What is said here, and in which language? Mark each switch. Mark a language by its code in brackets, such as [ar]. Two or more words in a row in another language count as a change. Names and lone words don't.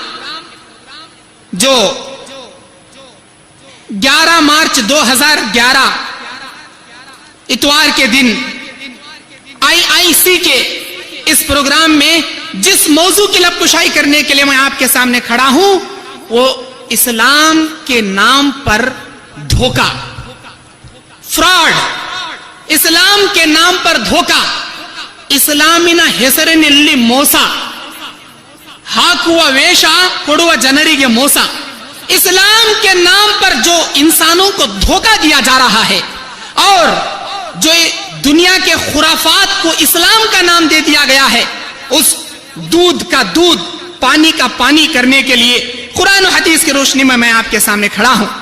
[ur] جو 11 مارچ 2011 اتوار کے دن IIC کے اس پروگرام میں جس موضوع کی لب کشائی کرنے کے لیے میں آپ کے سامنے کھڑا ہوں، وہ اسلام کے نام پر دھوکہ، فراڈ، اسلام کے نام پر دھوکہ، اسلامنا [kn] ಹೆಸರಿನಲ್ಲಿ ಮೋಸ ಹಾಕುವ ವೇಷ ಕೊಡುವ ಜನರಿಗೆ ಮೋಸ. [ur] اسلام کے نام پر جو انسانوں کو دھوکہ دیا جا رہا ہے اور جو دنیا کے خرافات کو اسلام کا نام دے دیا گیا ہے، اس دودھ کا دودھ، پانی کا پانی کرنے کے لیے قرآن و حدیث کی روشنی میں آپ کے سامنے کھڑا ہوں.